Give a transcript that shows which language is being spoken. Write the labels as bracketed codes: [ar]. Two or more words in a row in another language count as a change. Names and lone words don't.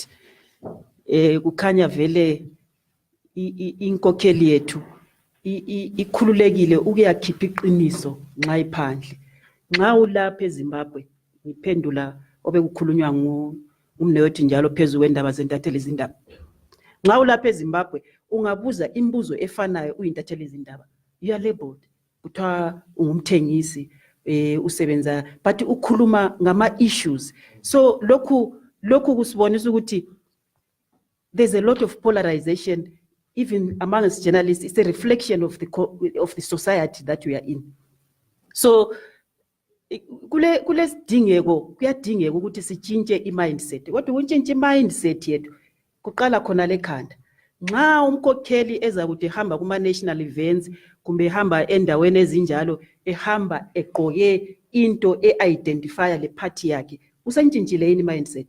[nd] Kukhanya vele inkokheli yethu ikhululekile ukuyakhipha iqiniso nxa iphandle. Nxa ulapha eZimbabwe ngiphendula obekukhulunywa ngumne wethu njalo phezulu kwendaba zentatheli izindaba. Nxa ulapha eZimbabwe ungabuza imibuzo efanayo uyintatheli izindaba. [en] You are labeled. [nd] Kuthiwa ungumthengisi usebenza but ukhuluma ngama issues. [en] So [nd] lokhu kusibonisa ukuthi [en] there's a lot of polarization even among us journalists. It's a reflection of the society that we are in. [nd] So kuyadingeka ukuthi sitshintshe i-mindset. Kodwa ukuntshintsha i-mindset yethu kuqala khona lekhanda. Nxa umkhokheli eza ukuthi ehamba kuma [en] national events [nd] kumbe ehamba endaweni ezinjalo ehamba egqoke into e-identifya le party yakhe, usentshintshile yini mindset?